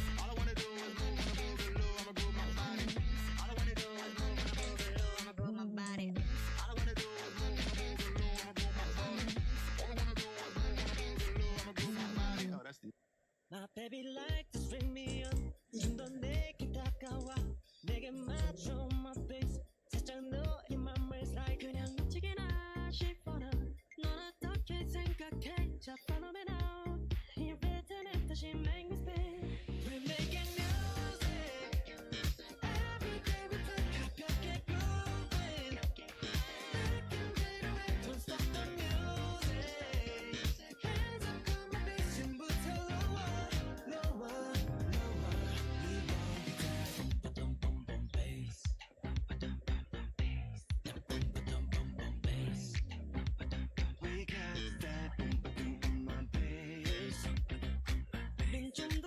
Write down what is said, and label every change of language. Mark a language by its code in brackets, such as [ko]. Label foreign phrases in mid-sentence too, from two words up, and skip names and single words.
[en] All I wanna do is move on the boogaloo, I'ma groove my body. All I wanna do is move on the boogaloo, I'ma groove my body. All I wanna do is move on the boogaloo, I'ma groove my body. All I wanna do is move on the boogaloo, I'ma groove my body. Oh, that's the My baby like to string me on [ko] 좀 더 내게 다가와 내게 맞춰 [en] my face [ko] 살짝 너의 맘을 [en] slide [ko] 그냥 미치게나 싶어 넌 어떻게 생각해 자 [en] follow me now 이 rhythm 다시 make me spin We're making music Every day we play 가볍게 grooving Don't stop the music Hands up come on bass 지금부터 lower lower lower We want that boom boom boom bass boom boom boom bass We got that boom boom boom my bass